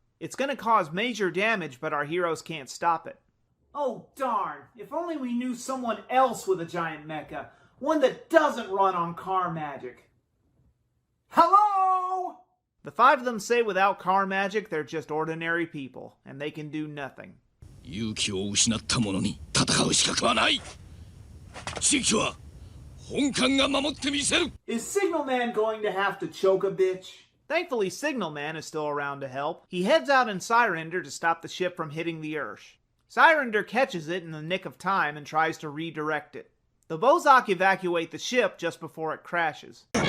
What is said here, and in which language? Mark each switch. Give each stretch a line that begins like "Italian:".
English: It's going to cause major damage, but our heroes can't stop it. Oh darn, if only we knew someone else with a giant mecha. One that doesn't run on car magic. Hello? The five of them say without car magic, they're just ordinary people, and they can do nothing.
Japanese: 勇気を失った者に戦う資格はない。地域は本艦が守ってみせる。
English: Is Signal Man going to have to choke a bitch? Thankfully, Signal Man is still around to help. He heads out in Syrender to stop the ship from hitting the Ursh. Syrender catches it in the nick of time and tries to redirect it. The Bozak evacuate the ship just before it crashes.